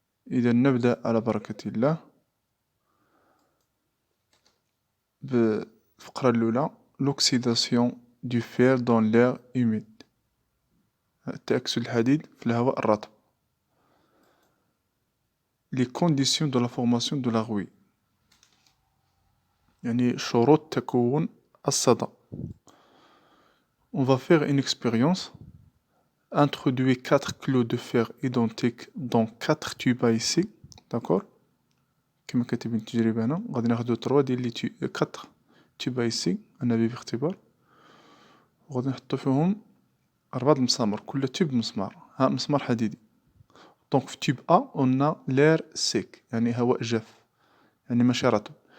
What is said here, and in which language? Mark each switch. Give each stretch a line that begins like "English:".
Arabic: إذا نبدأ على بركة الله بالفقرة الأولى،
French: l'oxydation du fer dans l'air humide،
Arabic: تأكسد الحديد في الهواء الرطب.
French: les conditions de la formation de la rouille،
Arabic: يعني شروط تكون الصدى.
French: On va faire une expérience. Introduire 4 clous de fer identiques dans 4 tubes à essai. D'accord.
Arabic: كما كاتبين التجربة هنا، غادي ناخدو 3 ديال لي 4 تيوب à essai، أنابيب اختبار، وغادي نحطو فيهم 4 المسامر، كل تيوب مسمار، ها مسمار حديدي. دونك في تيوب A
French: on a l'air sec،
Arabic: يعني هواء جاف، يعني ماشي رطب.